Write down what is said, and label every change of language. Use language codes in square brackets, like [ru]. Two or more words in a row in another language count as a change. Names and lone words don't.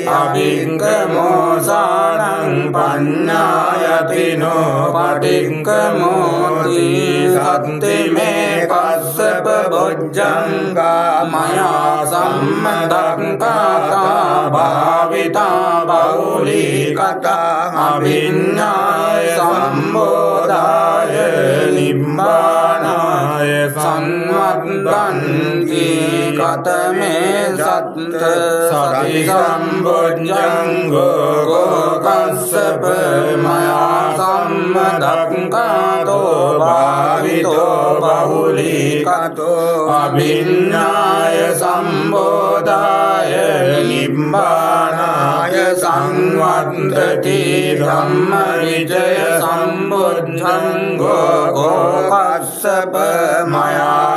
[pi] අභික්ඛමෝසානං පඤ්ඤායතිනෝ පටික්ඛමෝති සත්තිමේ කස්සප බොජ්ජංගා මයා සම්මදක්ඛාතා භාවිතා බෞලී කතා අභිඤ්ඤාය සම්බෝධාය නිබ්බානාය සංවත්තන්ති කතමේ සත්ත සති සම්බොජ්ජංගෝ කස්සප මයා සම්මදක්ඛාතෝ භාවිතෝ බහුලී කතෝ අභිඤ්ඤාය සම්බෝධාය නිබ්බානාය සංවත්තති ධම්ම විජය සම්බුද්ධංගෝ කස්සප මයා